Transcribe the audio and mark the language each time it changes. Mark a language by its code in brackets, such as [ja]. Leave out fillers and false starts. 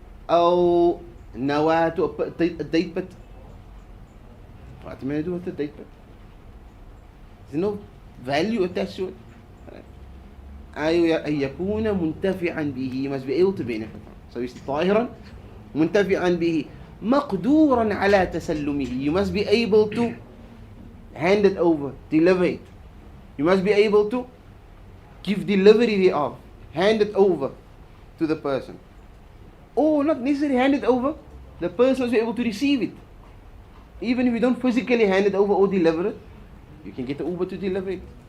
[ar] أو نواة, [en] a date pit. What am I do with the date pit? There's no value attached to it. [ar] أن يكون منتفعا به. [en] He must be able to benefit from. So it's [ar] طاهرا منتفعا به مقدورا على تسلمه. [en] You must be able to hand it over, deliver it. You must be able to give delivery thereof, hand it over to the person. Or not necessarily hand it over, the person must be able to receive it. Even if you don't physically hand it over or deliver it, you can get the Uber to deliver it.